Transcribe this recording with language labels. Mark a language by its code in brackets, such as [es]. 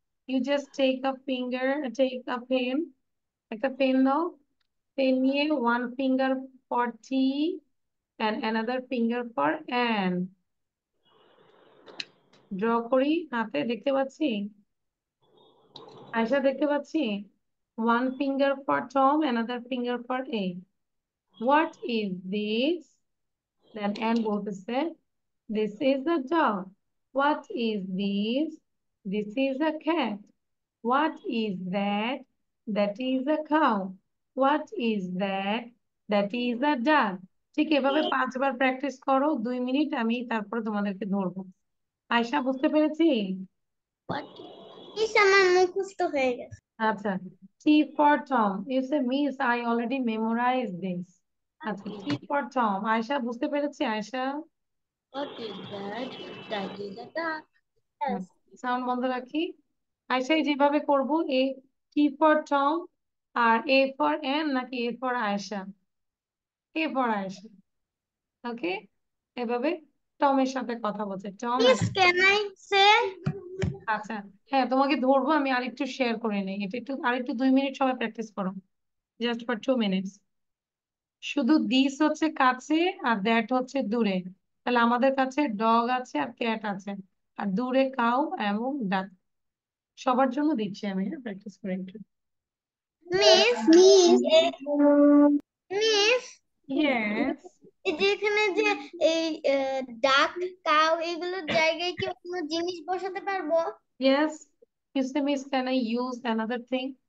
[en] You just take a pen, [bn] একটা pen নাও, pen নিয়ে [en] one finger for T and another finger for Ann. [bn] Draw করি, হাতে দেখতে পাচ্ছি, আয়শা দেখতে পাচ্ছি। [en] One finger for Tom, another finger for A. What is this? Then Ann বলতেছে, this is a dog. What is this? This is a cat. What is that? That is a cow. What is that? That is a duck. [bn] ঠিক এভাবে 5বার practice করো, 2 minute, আমি তারপরে তোমাদেরকে ধরবো। আয়শা, বুঝতে পেরেছি? [en] what is [bn] আমার মুখস্থ হয়ে গেছে। [en] আচ্ছা, T for Tom. You say, Miss, I already memorized this. আচ্ছা, T for Tom. [bn] আয়শা, বুঝতে পেরেছি Ayesha? [en] What is that? That is a duck. Yes. [bn] Sound বন্ধ রাখি। আয়শাই যেভাবে করবো, এ T for Tom, আর A for N নাকি A for Ayesha? A for Ayesha, ওকে? এভাবে টমের সাথে কথা বলছে, Tom [en] Miss, can I say? [bn] আচ্ছা, হ্যাঁ, তোমাকে ধরবো, আমি আরেকটু শেয়ার করে নিই, এটা একটু আরেকটু 2 মিনিট সবাই প্র্যাকটিস করো, [en] Just for 2 minutes. [bn] শুধু দিস হচ্ছে কাছে আর দ্যাট হচ্ছে দূরে। তাহলে আমাদের কাছে ডগ আছে আর ক্যাট আছে, আর দূরে কাউ এবং ডাক। সবার জন্য দিচ্ছি আমি, প্র্যাকটিস করে একটু। Miss miss yes. এই যে এখানে যে এই ডাক কাউ এগুলোর জায়গায় কি অন্য জিনিস বসাতে পারবো? [en] Yes. You say, Miss, can I use another thing?